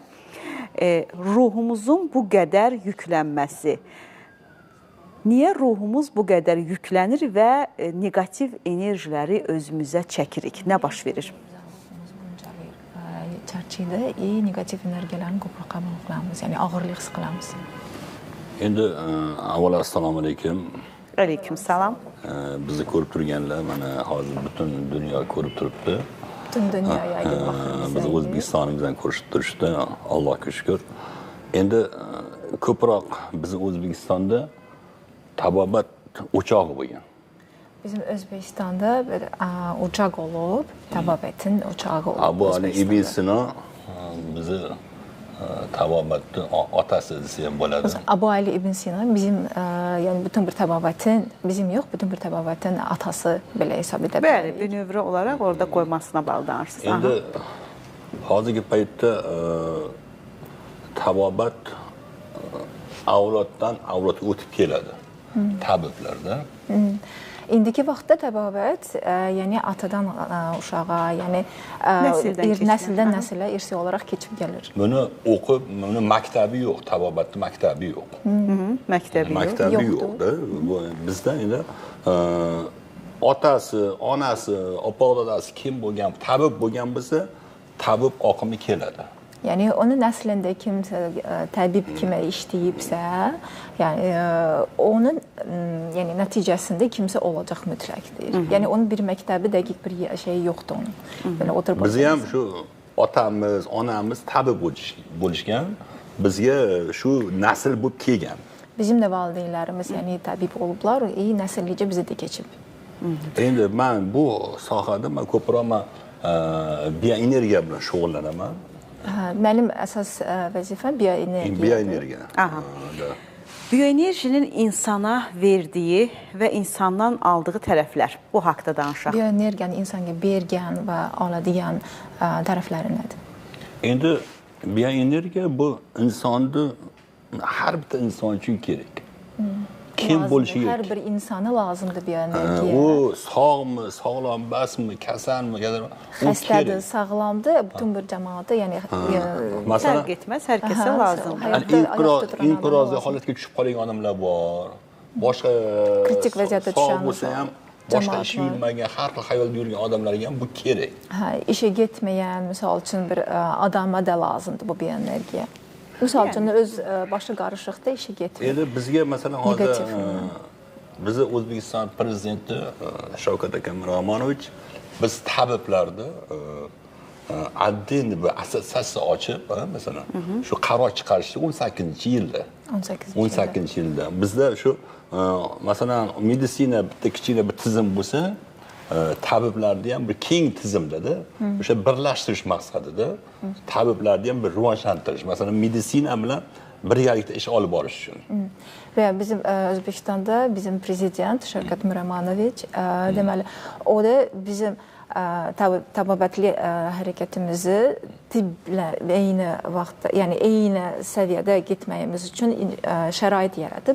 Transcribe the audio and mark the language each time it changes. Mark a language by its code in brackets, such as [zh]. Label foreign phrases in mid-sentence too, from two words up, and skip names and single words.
[az] Ruhumuzun bu qədər yüklənməsi. Niyə ruhumuz bu qədər yüklənir və negativ enerjiləri özümüzə çəkirik? Nə baş verir? Çərçivədə negativ energiyələrini qopuq qəbul qılmamız, yəni ağırlıq his qılmamız. [uz] Endi avvalo assalomu alaykum. [az] Aleyküm salam. [uz] Bizni ko'rib turganlar mana hozir butun dunyo ko'rib turibdi. [az] Bütün dünyaya yayılmaqda. [uz] Biz O'zbekistonimizdan ko'rishib turishdi, Allohga shukr. Endi ko'proq biz O'zbekistonda tabobat o'chog'i bo'lgan. [az] Bizim Özbekistan'da bir ocaq olub, tababətin ocağı olub. [uz] Bu hani İbn Sina bizi tababatın atası dese bo'ladi. [az] Abu Ali İbn Sina bizim yani bütün bir tababətin, bizim yox, bütün bir tababətin atası belə hesab edə bilərik. Bəli, bir növrə olaraq orada qoymasına bağlı danışırsınız. [uz] Endi hozirgi paytda tabobat avloddan avlodga o'tib keladi. Tabiblarda. [az] İndiki vaxtda təbabət, yəni atadan uşağa, yəni nəsildən nəsilə irsi olaraq keçib gəlir. Bunu oxub, bunun maktabi yox, tabobatda maktabi yox. Məktəbi yoxdur. Bizdə indi [uz] otasi, onasi, opa-dadasi kim bo'lgan, tabib bo'lgan bo'lsa, tabib oqimi keladi. [az] Yəni onun nəslində kimsə təbib kimə işləyibsə, yəni onun yəni nəticəsində kimsə olacaq mütləqdir. Yəni onun bir məktəbi dəqiq bir şey yoxdur onun. Belə oturub. [uz] Biz ham shu otamiz, onamiz tabib bo'lishgan, bizga shu nasl bo'lib kelgan. [az] Bizim də valideynlərimiz yəni təbib olublar, nəsillicə bizə də keçib. [uz] Endi men bu sohada men ko'proq bioenergiya bilan shug'ullanaman. [az] Mənim əsas vəzifəm bioenergiya. Bioenergiya. Bioenerjinin insana verdiyi və insandan aldığı tərəflər. Bu haqda danışaq. Bioenergiyanın insana vergən və aladigən tərəfləri nədir? [uz] Endi bioenergiya bu insonda har bir inson uchun kerak. Kim bo'lishi kerak? [az] Hər bir insana lazımdır bioenergiya. [uz] O sağmı, sağlam, basmı, kasalmı, [az] xəstədir, sağlamdır, bütün bir cəmaata, yəni fərq etməz, hər kəsə lazımdır. [uz] İnqirozli holatga tushib qolgan odamlar bor. Boshqa [az] kritik vəziyyətdə düşən [uz] bo'lsa ham boshqa ish yurmagan, har xil xayolda yurgan odamlarga ham bu kerak. [az] İşə getməyən, misal üçün bir adama da lazımdır bu bioenergiya. Misal üçün öz başı qarışıqda işə getmir. [uz] Endi bizga masalan hozir bizni O'zbekiston prezidenti Shavkat aka Miromonovich biz tabiblarda addin bir assotsiatsiya ochib, masalan, shu qaror chiqarishdi 18-yilda. 18-yilda. Bizda shu masalan meditsina bitta kichkina bir tizim bo'lsa, tabiblarni ham bir keng tizimda o'sha birlashtirish maqsadida tabiblarni ham bir rivojlantirish, masalan meditsina bilan birgalikda ish olib borish uchun. [az] Və bizim Özbekistanda bizim prezident Shavkat Miromonovich deməli o da bizim tabobatli hareketimizi tiblə eyni vaxtda, yəni eyni səviyyədə getməyimiz üçün şərait yaradıb.